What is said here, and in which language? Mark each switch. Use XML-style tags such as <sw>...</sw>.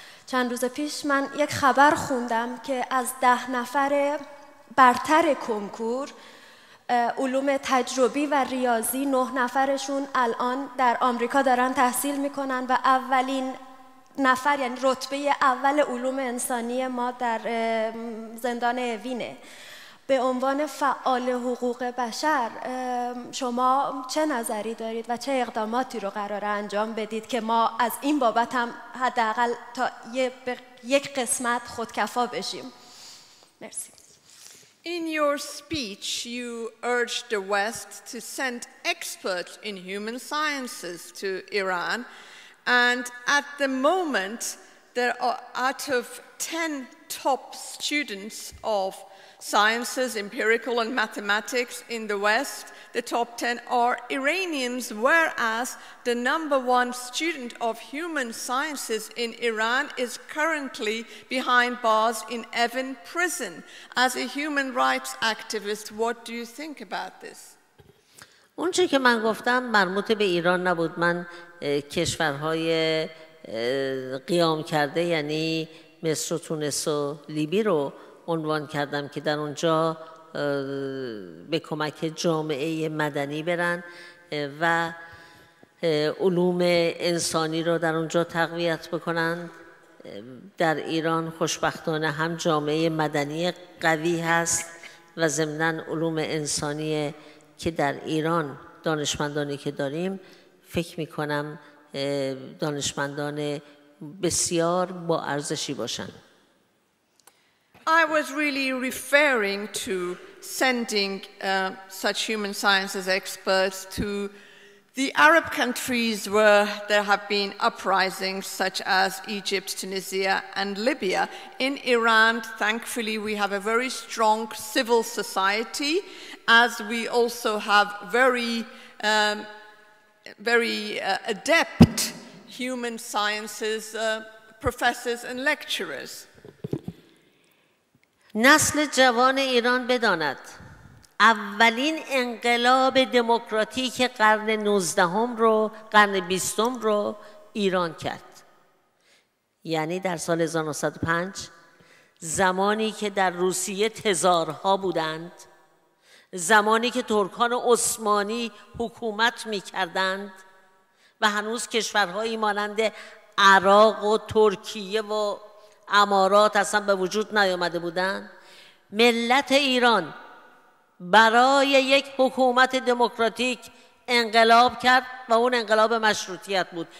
<fa>چند روز پیش من یک خبر خوندم که از 10 نفر برتر کنکور علوم تجربی و ریاضی 9 نفرشون الان در آمریکا دارن تحصیل میکنن و اولین نفر، یعنی رتبه اول علوم انسانی ما در زندان اوینه. به عنوان فعال حقوق بشر شما چه نظری دارید و چه اقداماتی رو قراره انجام بدید که ما از این بابت هم حداقل تا یک قسمت خودکفا بشیم؟ مرسی.</fa> <en>In your speech, you urged the West to send experts in human sciences to Iran, and at the moment, there are out of 10 top students of sciences, empirical and mathematics in the West, the top 10 are Iranians, whereas the #1 student of human sciences in Iran is currently behind bars in Evin prison. As a human rights activist, what do you think about this?</en> <fa>اون چی که من گفتم مربوط به ایران نبود. من کشورهای قیام کرده یعنی مصر و تونس و لیبی رو عنوان کردم که در اونجا به کمک جامعه مدنی برن و علوم انسانی رو در اونجا تقویت بکنن. در ایران خوشبختانه هم جامعه مدنی قوی هست و ضمناً علوم انسانی که در ایران دانشمندانی که داریم فکر میکنم دانشمندان بسیار با ارزشی باشن.</fa> <en>I was really referring to sending such human sciences experts to The Arab countries where there have been uprisings such as Egypt, Tunisia, and Libya. In Iran, thankfully, we have a very strong civil society, as we also have very adept human sciences professors and lecturers.</en> <fa>نسل جوان ایران بداند اولین انقلاب دموکراتیک قرن 19 رو قرن 20 رو ایران کرد. یعنی در سال 1905 زمانی که در روسیه تزارها بودند، زمانی که ترکان عثمانی حکومت می‌کردند و هنوز کشورهایی مانند عراق و ترکیه و امارات اصلا به وجود نیامده بودند، ملت ایران برای یک حکومت دموکراتیک انقلاب کرد و اون انقلاب مشروطیت بود.</fa>